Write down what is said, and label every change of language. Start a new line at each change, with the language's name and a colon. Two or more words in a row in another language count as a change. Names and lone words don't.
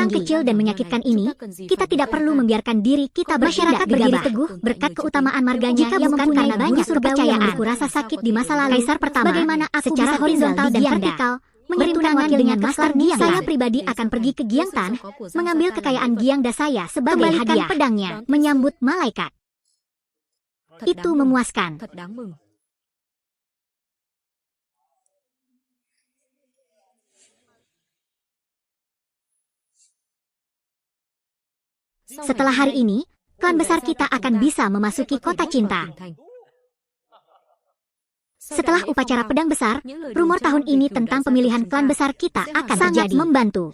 Indonesian: Hutang kecil dan menyakitkan ini, kita tidak perlu membiarkan diri kita masyarakat berdiri teguh berkat keutamaan marganya yang mempunyai banyak kepercayaan. Aku rasa sakit di masa lalu. Kaisar pertama, bagaimana aku secara horizontal dan vertikal menyatukan wakil dengan Master Giang. Saya pribadi akan pergi ke Giangtan, mengambil kekayaan Giangda saya sebagai hadiah. Pedangnya menyambut malaikat. Itu memuaskan.
Vietnamese: Thật đáng mừng.
Indonesian: Setelah hari ini, klan besar kita akan bisa memasuki kota cinta. Setelah upacara pedang besar, rumor tahun ini tentang pemilihan klan besar kita akan sangat membantu.